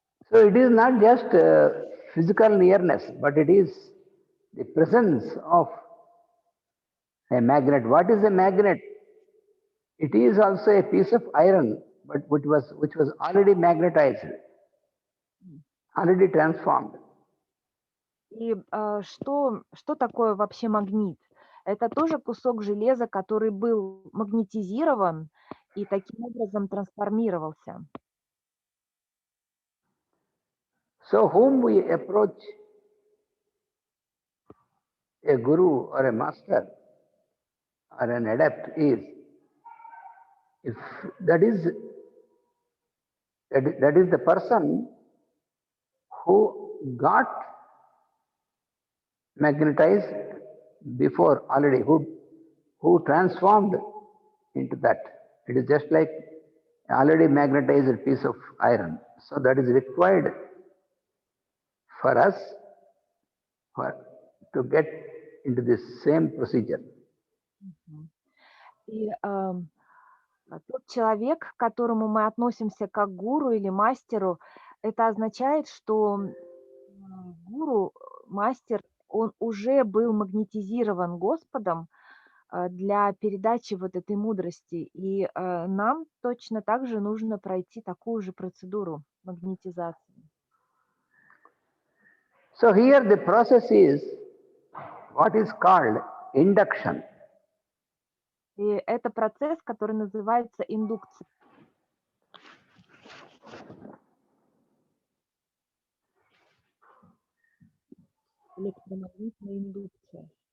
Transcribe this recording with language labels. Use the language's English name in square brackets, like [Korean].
[English] So it is not just physical nearness, but it is the presence of a magnet. What is a magnet? It is also a piece of iron, but which was already magnetized, already transformed. [Russian] И что такое вообще магнит? Это тоже кусок железа, который был магнетизирован и таким образом трансформировался. [English] So whom we approach, a guru or a master or an adept, is, if that is the person who got magnetized before already, who transformed into that. It is just like an already magnetized piece of iron. So that is required for us to get into this same procedure. [Russian] И тот человек, к которому мы относимся как гуру или мастеру, это означает, что гуру, мастер, он уже был магнетизирован Господом для передачи вот этой мудрости. И нам точно так же нужно пройти такую же процедуру магнетизации. [English] So here the process is what is called induction. [Russian] И это процесс, который называется индукцией. Электромагнитная индукция.